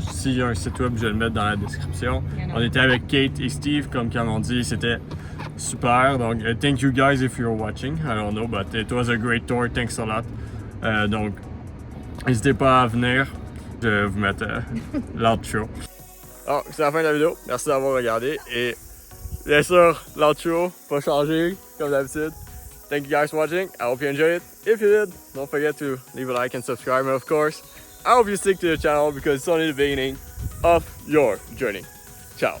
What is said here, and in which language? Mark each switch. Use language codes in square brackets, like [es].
[fr] S'il y a un site web, je vais le mettre dans la description. On était avec Kate et Steve, comme on dit, c'était super. [en] Donc, thank you guys if you're watching. I don't know, but it was a great tour. Thanks a lot. [fr] Donc, n'hésitez pas à venir. Je vais vous mettre l'outro. Alors, c'est la fin de la vidéo. Merci d'avoir regardé. Et bien sûr, l'outro pas changé, comme d'habitude. [en] Thank you guys for watching. I hope you enjoyed it. If you did, don't forget to leave a like and subscribe. And of course, I hope you stick to the channel because it's only the beginning of your journey. Ciao.